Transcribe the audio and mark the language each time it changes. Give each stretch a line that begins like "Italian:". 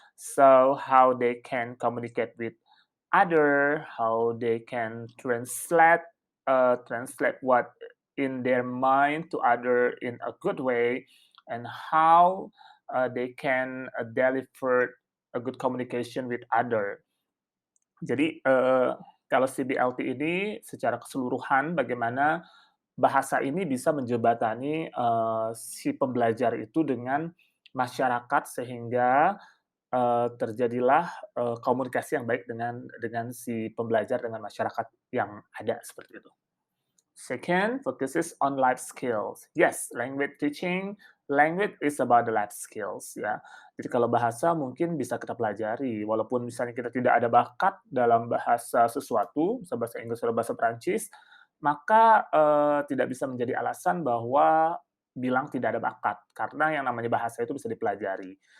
English: So how they can communicate with other, how they can translate what in their mind to other in a good way, and how they can deliver a good communication with other.
Indonesian: Jadi, kalau CBLT ini secara keseluruhan bagaimana bahasa ini bisa menjembatani, si pembelajar itu dengan masyarakat sehingga, terjadilah, komunikasi yang baik dengan si pembelajar dengan masyarakat yang ada, seperti itu.
English: Second, focuses on life skills. Yes, language is about the life skills ya.
Indonesian: Jadi kalau bahasa mungkin bisa kita pelajari, walaupun misalnya kita tidak ada bakat dalam bahasa sesuatu, misal bahasa Inggris atau bahasa Perancis, maka, tidak bisa menjadi alasan bahwa bilang tidak ada bakat, karena yang namanya bahasa itu bisa dipelajari.